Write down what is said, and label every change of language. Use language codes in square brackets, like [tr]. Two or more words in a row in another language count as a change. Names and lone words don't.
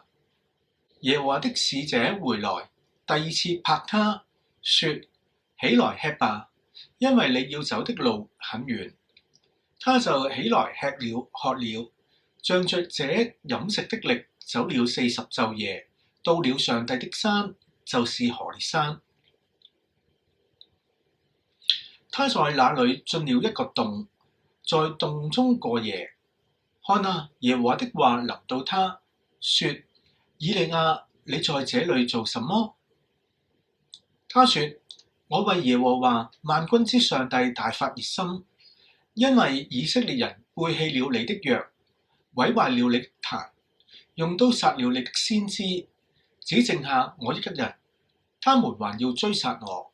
[zh] 耶和華的使者回來，第二次拍他，說：起來吃吧，因為你要走的路很遠。他就起來吃了喝了，仗着這飲食的力，走了40晝夜，到了上帝的山，就是何烈山。他在那裏進了一個洞，在洞中過夜。看啊，耶和華的話臨到他，說：以利亞，你在這裏做什麼？他說：我為耶和華萬軍之上帝大發熱心，因為以色列人背棄了你的約，毀壞了你的壇，用刀殺了你的先知，只剩下我一人，他們還要追殺我。